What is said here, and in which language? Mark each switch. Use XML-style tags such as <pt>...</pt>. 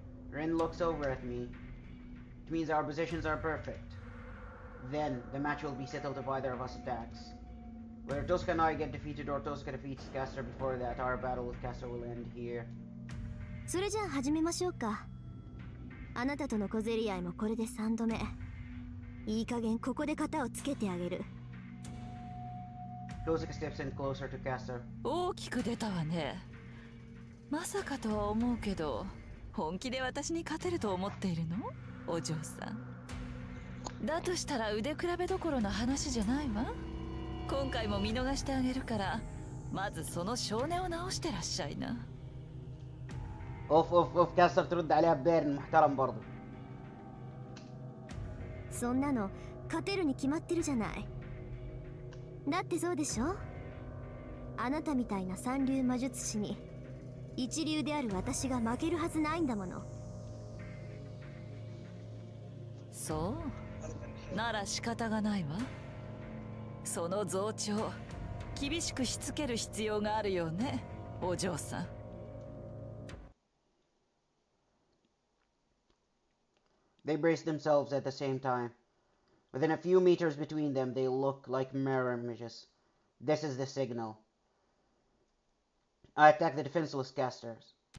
<en>Rin looks over at me. It means our positions are perfect. Then, the match will be settled if either of us attacks. Whether Tosuka and I get defeated or Tosuka defeats Kasser before that, our battle with Kasser will end here.</en> <ja>それじゃあ始めましょうか。あなたとの小競り合いもこれで3度目。いい加減ここで型をつけてあげる。</ja> <en>Tosuka steps in closer to Kasser.</en> <ja>大きく出たわね。まさかとは思うけど、本気で私に勝てると思っているの？お嬢さん。だとしたら腕比べどころの話じゃないわ。今回も見逃してあげるから、まずその少年を直してらっしゃいな。</ja> <ar>اوف اوف اوف كاسر ترد عليها ببيرن محترم برضو.</ar> <ja>そんなの勝てるに決まってるじゃない。だってそうでしょ。あなたみたいな三流魔術師に一流である私が負けるはずないんだもの。そうなら仕方がないわ。その増長厳しくしつける必要があるよね、お嬢さん。</ja> <en>They brace themselves at the same time. Within a few meters between them, they look like mirror images. This is the signal. I attack the defenseless casters.</en>